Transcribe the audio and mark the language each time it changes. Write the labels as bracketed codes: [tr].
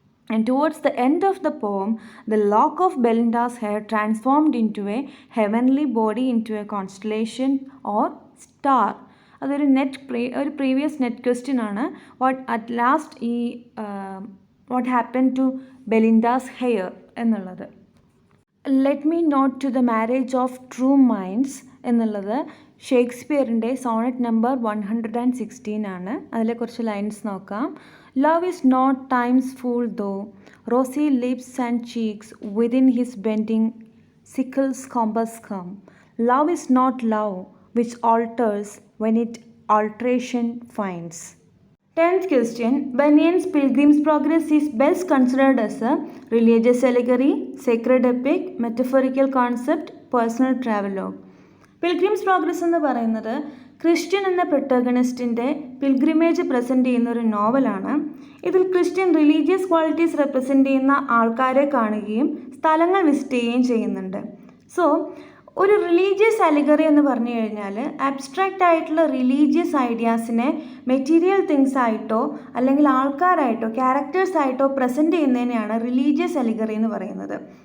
[en] And towards the end of the poem, the lock of Belinda's hair transformed into a heavenly body into a constellation or star. [ml] അതൊരു ഒരു previous net question ആണ്. [en] at last [ml] ഈ [en] what happen to Belinda's hair [ml] എന്നുള്ളത്. [en] let me not to the marriage of true minds [ml] എന്നുള്ളത് ഷേക്സ്പിയറിൻ്റെ Sonet number 116 ആണ്. അതിലെ കുറച്ച് lines നോക്കാം. [en] Love is not time's fool though, rosy lips and cheeks within his bending sickle's compass come. Love is not love which alters when it alteration finds. 10th question. Bunyan's Pilgrim's Progress is best considered as a religious allegory, sacred epic, metaphorical concept, personal travelogue. [ml] Pilgrims progress എന്ന് പറയുന്നത് Christian എന്ന പ്രൊട്ടഗണിസ്റ്റിൻ്റെ pilgrimage present ചെയ്യുന്ന ഒരു നോവലാണ്. ഇതിൽ Christian religious qualities represent ചെയ്യുന്ന ആൾക്കാരെ കാണുകയും സ്ഥലങ്ങൾ വിസിറ്റ് ചെയ്യുകയും ചെയ്യുന്നുണ്ട്. സോ ഒരു റിലീജിയസ് അലിഗറി എന്ന് പറഞ്ഞു കഴിഞ്ഞാൽ അബ്സ്ട്രാക്റ്റ് ആയിട്ടുള്ള റിലീജിയസ് ഐഡിയാസിനെ മെറ്റീരിയൽ തിങ്സ് ആയിട്ടോ അല്ലെങ്കിൽ ആൾക്കാരായിട്ടോ ക്യാരക്ടേഴ്സ് ആയിട്ടോ പ്രസൻറ്റ് ചെയ്യുന്നതിനെയാണ് റിലീജിയസ് അലിഗറി എന്ന് പറയുന്നത്.